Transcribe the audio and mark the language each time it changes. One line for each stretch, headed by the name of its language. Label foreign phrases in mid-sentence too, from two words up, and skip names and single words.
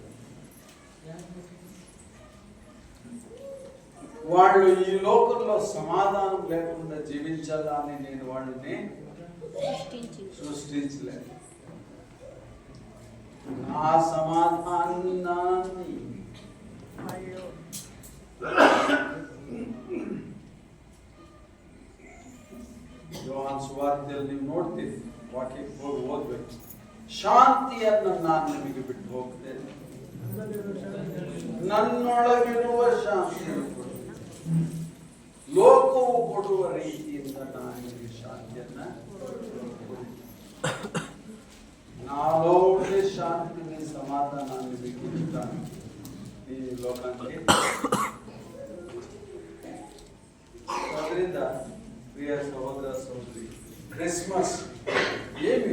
Telugu: వాళ్ళు ఈ లోకంలో సమాధానం లేకుండా జీవించాలని నేను వాళ్ళని సృష్టించలేదు. నా సమాధానాన్ని
Kannada: ಯೋಹಾನ್ ಸುವಾರ್ತೆಯಲ್ಲಿ ನೀವು ನೋಡ್ತೀರಿ, ವಾಕ್ಯಕ್ಕೆ ಹೋಗಿ ಓದ್ಬೇಕು. ಶಾಂತಿಯನ್ನು ನಾನು ನಿಮಗೆ ಬಿಟ್ಟು ಹೋಗ್ತೇನೆ, ನನ್ನೊಳಗಿರುವ ಶಾಂತಿಯನ್ನು ಕೊಡು. ಲೋಕವು ಕೊಡುವ ರೀತಿಯಿಂದ ನಾನು ನಿಮಗೆ ಶಾಂತಿಯನ್ನ
Telugu: నాలో ఉండే శాంతిని, సమాధానాన్ని మీకు ఇస్తాను ఈ లోకానికి. ಅದರಿಂದ ప్రియ సహోదర సహోదరి, క్రిస్మస్ ఏమి?